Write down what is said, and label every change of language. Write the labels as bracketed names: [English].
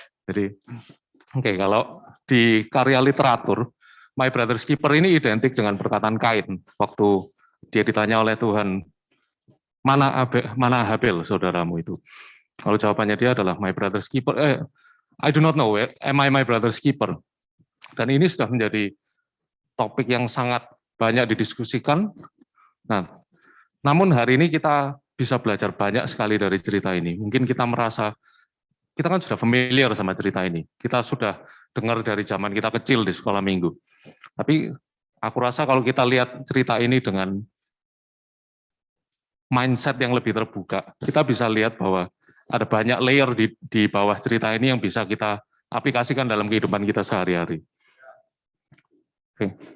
[Indonesian] Jadi, oke, kalau di karya literatur, My Brother's Keeper ini identik dengan perkataan Kain. Waktu dia ditanya oleh Tuhan, mana Habel, saudaramu itu? Kalau jawabannya dia adalah My Brother's Keeper. [English] I do not know, am I my brother's keeper? [Indonesian] Dan ini sudah menjadi topik yang sangat banyak didiskusikan. Nah, namun hari ini kita bisa belajar banyak sekali dari cerita ini. Mungkin kita merasa, kita kan sudah familiar sama cerita ini. Kita sudah dengar dari zaman kita kecil di sekolah minggu. Tapi aku rasa kalau kita lihat cerita ini dengan mindset yang lebih terbuka, kita bisa lihat bahwa ada banyak layer di bawah cerita ini yang bisa kita aplikasikan dalam kehidupan kita sehari-hari. Oke.